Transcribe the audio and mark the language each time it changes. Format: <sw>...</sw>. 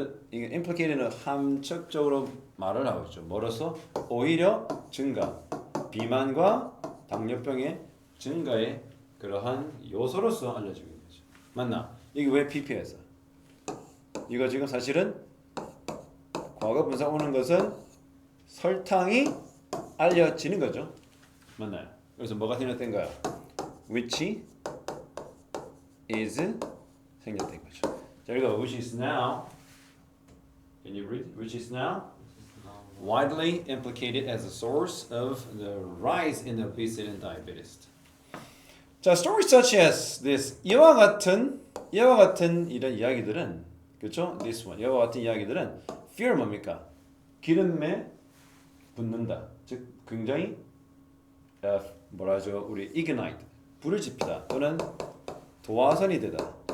<ko>이게 implicated는 함축적으로 말을 하고 있죠. 뭐로서 오히려 증가, 비만과 당뇨병의 증가의 그러한 요소로서 알려지고 있는 거죠. 맞나? 이게 왜 PP에서? 이거 지금 사실은 과거 분사 오는 것은 설탕이 알려지는 거죠. 맞나요? 그래서 뭐가 생략된 거야? which is 생략된 거죠. 자, 이거</ko> <en>which is now. Can you read? Which is now widely implicated as a source of the rise in obesity and diabetes.</en> <ko>자,</ko> <en>stories such as this</en> <ko>이와 같은 이런 이야기들은 그렇죠? This one 이와 같은 이야기들은 fear 뭡니까? 기름에 붓는다. 즉 굉장히 뭐라 하죠? 우리 ignite 불을 지피다 또는 도화선이 되다.</ko>